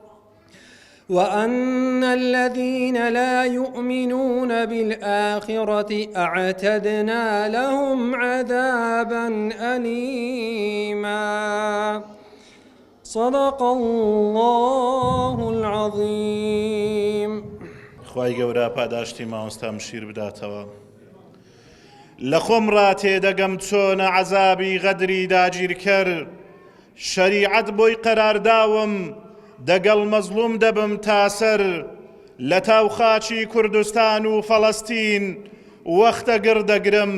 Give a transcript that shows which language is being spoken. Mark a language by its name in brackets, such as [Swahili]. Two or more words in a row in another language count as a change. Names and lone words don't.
[Arabic] وأن الذين لا يؤمنون بالآخرة أعتدنا لهم عذابا أليما. صدق الله العظيم. [Central Kurdish] خوای گەورە پاداشتی مامۆستا شیر بداتەوە. لە خۆمڕا تێدەگەم چۆنە عەزابی غەدری داگیر کرد. شەریعەت بۆی قەرارداوم دەگەڵ مەزلوم دەبم تاسەر. لە تاوخاچی کوردستان و فەڵەستین وەختە گردەگرم.